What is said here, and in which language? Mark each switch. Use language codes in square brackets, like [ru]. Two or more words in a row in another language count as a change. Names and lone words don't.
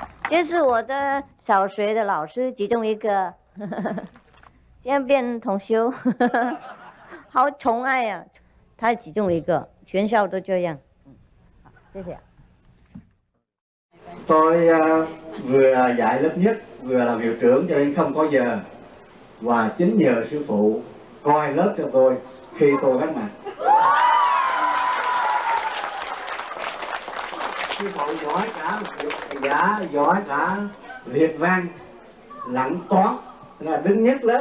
[zh] 这是我的小学的老师其中一个，现在变同修，好宠爱啊！他其中一个，全校都这样。好，谢谢。 [vi] Tôi vừa dạy lớp nhất, vừa làm hiệu trưởng cho nên không có giờ. Và chính nhờ sư phụ coi lớp cho tôi khi tôi cách mạng. Sư phụ giỏi cả giỏi cả liệt văn, lặng toán, là đứng nhất lớp.